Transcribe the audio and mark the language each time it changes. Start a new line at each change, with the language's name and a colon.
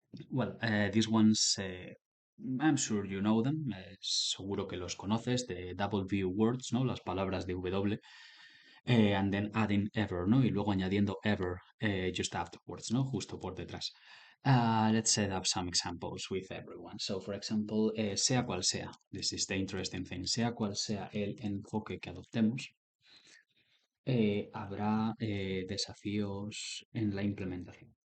English: Well, these ones, I'm sure you know them.
Spanish: Seguro que los conoces,
English: the W words,
Spanish: ¿no? Las palabras de W.
English: And then adding ever,
Spanish: ¿no? Y luego añadiendo ever
English: just afterwards,
Spanish: ¿no? Justo por detrás.
English: Let's set up some examples with everyone. So, for example,
Spanish: sea cual sea,
English: this is the interesting thing,
Spanish: sea cual sea el enfoque que adoptemos, habrá desafíos en la implementación.